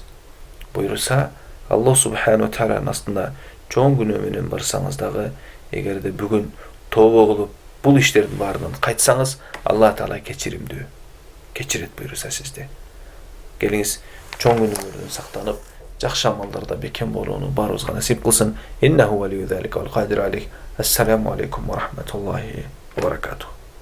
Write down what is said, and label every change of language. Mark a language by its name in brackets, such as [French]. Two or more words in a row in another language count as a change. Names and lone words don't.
[Kyrgyz] Буйруса, Аллах Субхану Тааlanын астында чоң күнөө менен барсаңыз дагы, эгерде бүгүн тобо кылып, бул иштердин баарынан кайтсаңыз, Алла Таала кечиримдүү, кечирет буйруса сизди. Келиңиз, чоң күнөөлөрдөн сактанып, жакшы амалдарда бекем болууну баарыбызга насип кылсын. [Arabic] إنه ولي ذلك والقادر عليه السلام عليكم ورحمة الله وبركاته.